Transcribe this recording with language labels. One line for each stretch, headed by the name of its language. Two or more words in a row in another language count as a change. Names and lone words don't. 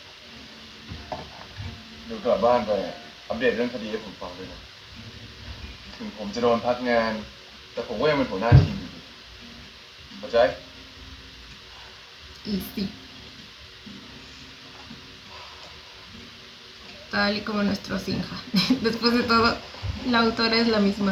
Thai: เดี๋ยวกลับบ้านไปอัปเดตเรื่องคดีให้ผมฟังด้วยนะถึงผมจะโดนพักงานแต่ผมก็ยังเป็นหัวหน้าทีมอยู่ดีเข้าใจ
Spanish: Y sí, tal y como nuestro Sinja. Después de todo, la autora es la misma.